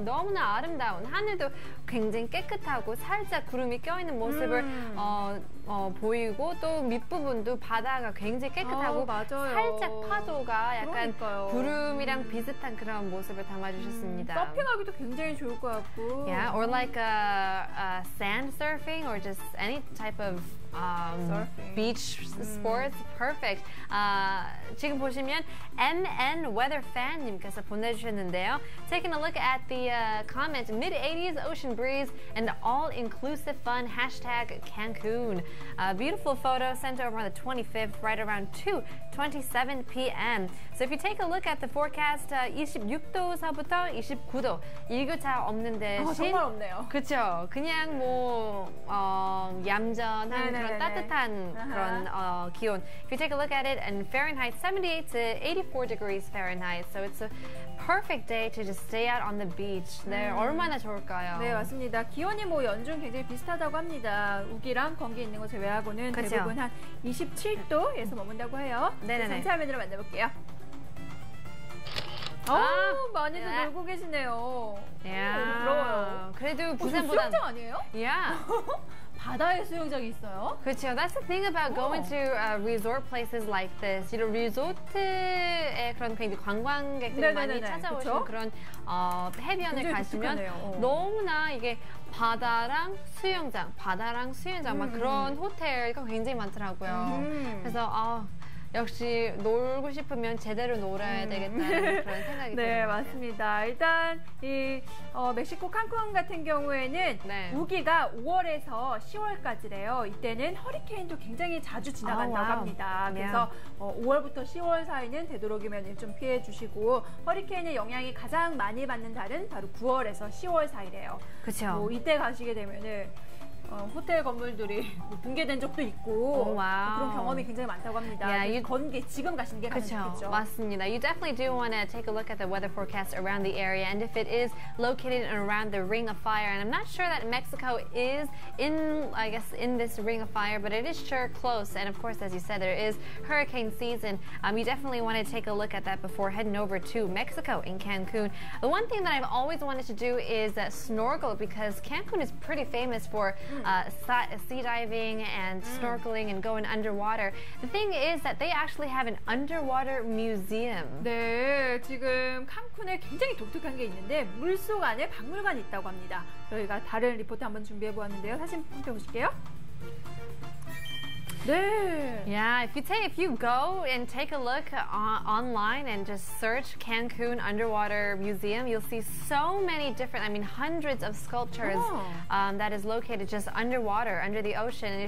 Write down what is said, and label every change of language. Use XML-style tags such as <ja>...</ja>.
<ko>너무나 아름다운 하늘도 굉장히 깨끗하고 살짝 구름이 껴있는 모습을 보이고 또 밑부분도 바다가 굉장히 깨끗하고 맞아요. 살짝 파도가 약간 그러니까요. 구름이랑 비슷한 그런 모습을 담아주셨습니다. 서핑하기도 굉장히 좋을 것 같고.</ko> <en>Yeah, or like a sand surfing or just any type of Surfing. beach sports. Perfect.</en> <ko>지금 보시면 MN Weather Fan 님께서 보내주셨는데요.</ko> <en>Taking a look at the comment, mid-80s ocean breeze and all-inclusive fun, hashtag Cancun. Beautiful photo sent over on the 25th, right around 2:27 p.m. So if you take a look at the forecast,</en> <ko>26도서부터 29도, 일교차 없는 대신 정말 없네요. 그렇죠. 그냥 뭐 얌전한 네네네네. 그런 따뜻한 그런 기온.</ko> <en>If you take a look at it in Fahrenheit, 78 to 84 degrees Fahrenheit. So it's a perfect day to just stay out on the beach.</en> <ko>네, 얼마나 좋을까요? 네, 맞습니다. 기온이 뭐 연중 굉장히 비슷하다고 합니다. 우기랑 건기 있는 곳 제외하고는 그쵸. 대부분 한 27도에서 머문다고 해요. 네네네. 전체 화면으로 만나볼게요. 많이들 네. 놀고 계시네요. 야, 부러워요. 그래도 저 부산보다 수영장 아니에요?</ko> <en>Yeah.</en> <ko>바다에 수영장이 있어요? 그렇죠.</ko> <en>That's the thing about going to resort places like this.</en> <ko>이런 리조트에 그런 굉장히 관광객들이 많이 네네네네. 찾아오시는 그쵸? 그런 해변을 굉장히 가시면 독특하네요. 너무나 이게 바다랑 수영장 막 그런 호텔가 굉장히 많더라고요. 그래서 역시 놀고 싶으면 제대로 놀아야 되겠다는 그런 생각이 네, 드는 것 같아요. 맞습니다. 일단 이 멕시코 칸쿤 같은 경우에는 네. 우기가 5월에서 10월까지래요. 이때는 허리케인도 굉장히 자주 지나간다고 와우. 합니다. 그래서 5월부터 10월 사이는 되도록이면 좀 피해 주시고 허리케인의 영향이 가장 많이 받는 달은 바로 9월에서 10월 사이래요. 그렇죠. 뭐 이때 가시게 되면은 호텔 건물들이 뭐 붕괴된 적도 있고 와우. 그런 경험이 굉장히 많다고 합니다.</ko> <en>Yeah,</en> <ko>건기 지금 가시는 게 가장 그렇죠. 좋겠죠. 맞습니다.</ko> <en>You definitely do want to take a look at the weather forecast around the area, and if it is located around the Ring of Fire, and I'm not sure that Mexico is in this Ring of Fire, but it is sure close. And of course, as you said, there is hurricane season. You definitely want to take a look at that before heading over to Mexico in Cancun. The one thing that I've always wanted to do is snorkel, because Cancun is pretty famous for sea diving and snorkeling and going underwater. The thing is that they actually have an underwater museum.</en> <ko>네, 지금 칸쿤에 굉장히 독특한 게 있는데 물속 안에 박물관이 있다고 합니다. 저희가 다른 리포트 한번 준비해 보았는데요. 사진 함께 보실게요. 네.</ko> <en>Yeah, if you go and take a look online and just search Cancun Underwater Museum, you'll see so many different, hundreds of sculptures that is located just underwater, under the ocean.</en>